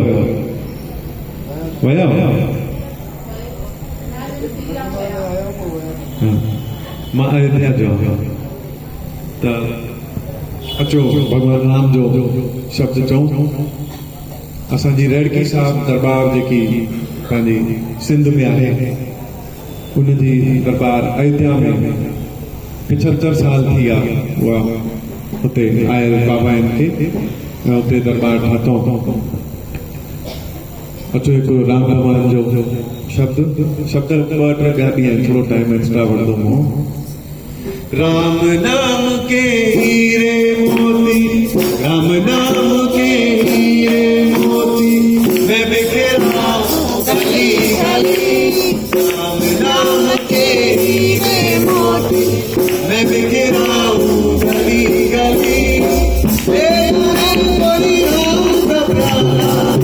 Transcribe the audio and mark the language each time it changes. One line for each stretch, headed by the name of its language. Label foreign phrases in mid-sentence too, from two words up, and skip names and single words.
Sindhi: वियो विया मां अयोध्या जो आहियां त अचो भॻवान राम जो शब्द चऊं असांजी रेडकी साहब दरबार जेकी पंहिंजी सिंध में आहे उनजी दरबार अयोध्या में 75 साल थी आहे उहा हुते आयल बाबा आहिनि खे ऐं हुते दरबार ठातो अचो हिकु राम भॻवान जो शब्द ॿ टे ॿिया बि आहिनि थोरो टाइम एक्स्ट्रा वठंदो मूं
Hindi: राम नाम के हीरे मोती राम नाम के हीरे मोती मैं बिखरा गली गली राम नाम के हीरे मोती मैं बिखरा गली गली कोई राम का प्यारा